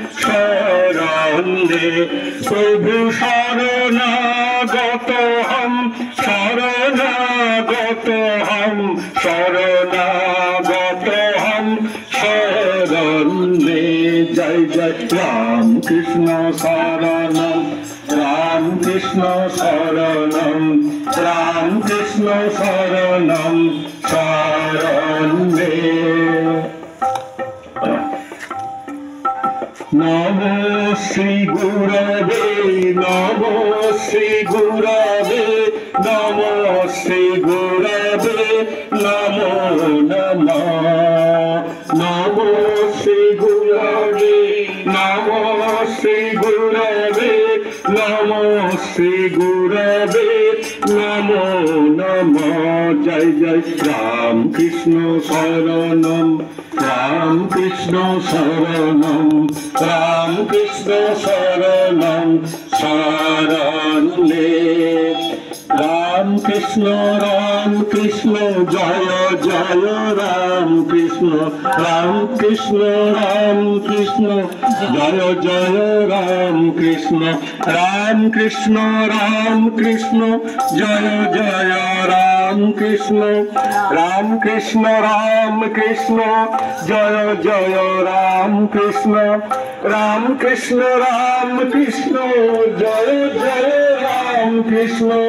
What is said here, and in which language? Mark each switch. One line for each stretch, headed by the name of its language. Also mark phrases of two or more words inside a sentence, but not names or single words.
Sanskrit: শরণে
Hindi: प्रभु शरणागत हम शरणागत हम शरणागत हम
Sanskrit: শরণে জয় জয় রাম কৃষ্ণ শরণম রাম কৃষ্ণ শরণম রাম কৃষ্ণ শরণম শরণে নমো শ্রী গুরবে নমো শ্রী গুরবে নমো শ্রী গুরবে নমো নমঃ নমো শ্রী গুরবে নমো শ্রী গুরবে নমো শ্রী গুরবে নমো নমঃ জয় জয় রাম কৃষ্ণ শরণম রাম কৃষ্ণ শরণম রাম কৃষ্ণ শরণম শরণে রাম কৃষ্ণ জয় জয় রাম কৃষ্ণ জয় জয় রাম কৃষ্ণ জয় জয় রাম কৃষ্ণ জয় জয় রাম কৃষ্ণ জয় জয় রাম কৃষ্ণ